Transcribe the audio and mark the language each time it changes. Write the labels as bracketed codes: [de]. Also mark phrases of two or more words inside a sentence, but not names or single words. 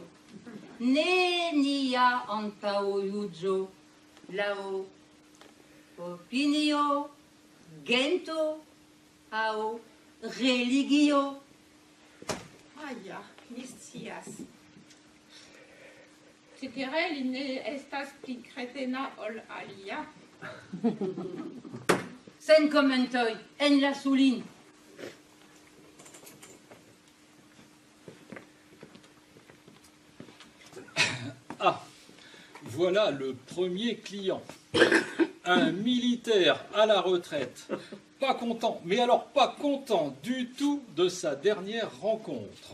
[eo] Ne nia antaŭjuĝo laŭ opinio, gento aŭ religio. Ja, mi scias. Cetere li ne estas pli kretena ol alia. Sen komentoj, enlasu lin. [fr] Ah, voilà le premier client. Un militaire à la retraite. Pas content, mais alors pas content du tout de sa dernière rencontre.